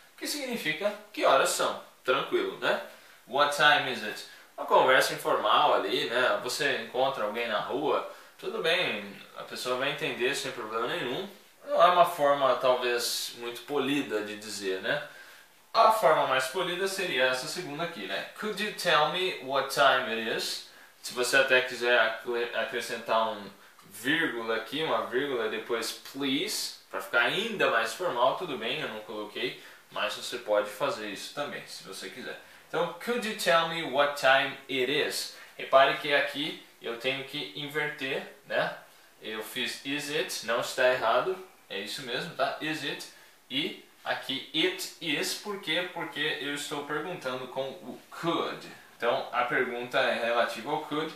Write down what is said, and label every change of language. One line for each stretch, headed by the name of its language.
Portuguese: Que significa que horas são? Tranquilo, né?
English: What time is it?
Portuguese: Uma conversa informal ali, né? Você encontra alguém na rua, tudo bem, a pessoa vai entender sem problema nenhum. Não é uma forma talvez muito polida de dizer, né? A forma mais polida seria essa segunda aqui, né?
English: Could you tell me what time it is?
Portuguese: Se você até quiser acrescentar um vírgula aqui, uma vírgula depois please, para ficar ainda mais formal, tudo bem, eu não coloquei, mas você pode fazer isso também, se você quiser. Então,
English: could you tell me what time it is?
Portuguese: Repare que aqui eu tenho que inverter, né? Eu fiz
English: is it,
Portuguese: não está errado, é isso mesmo, tá?
English: Is it,
Portuguese: e aqui
English: it is,
Portuguese: por quê? Porque eu estou perguntando com o could. Então, a pergunta é relativa ao could.